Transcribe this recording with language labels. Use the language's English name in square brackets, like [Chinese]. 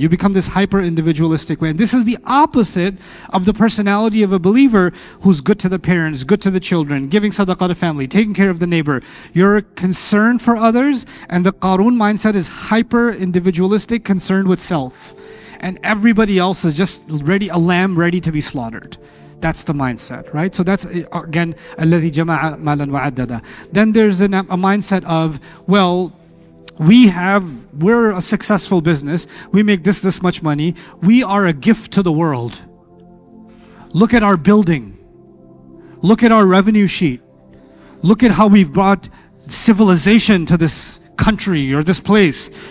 [English] You become this hyper individualistic way. And this is the opposite of the personality of a believer who's good to the parents, good to the children, giving sadaqah to family, taking care of the neighbor. You're concerned for others, and the Qarun mindset is hyper individualistic, concerned with self. And everybody else is just ready, a lamb ready to be slaughtered. That's the mindset, right? So that's, again, [Arabic] الَّذِي جَمَعَ مَالًا وَعَدَّدَ. [English] Then there's a mindset of, well, we're a successful business. We make this much money. We are a gift to the world. Look at our building. Look at our revenue sheet. Look at how we've brought civilization to this country or this place.